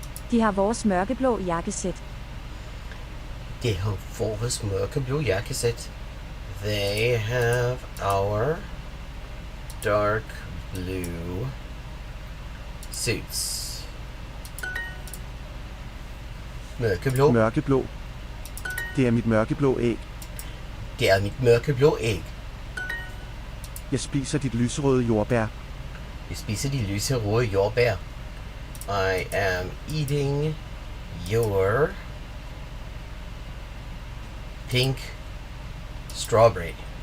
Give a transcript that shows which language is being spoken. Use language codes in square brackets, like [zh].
[da] De har vores mørkeblå jakkesæt. Det har vores mørkeblå jakkesæt. [en] They have our dark blue suits. [da] Mørkeblå. Mørkeblå. Det er mit mørkeblå æg. Det er mit mørkeblå æg. Jeg spiser dit lyserøde jordbær. Jeg spiser de lyserøde jordbær. [en] I am eating your pink strawberry.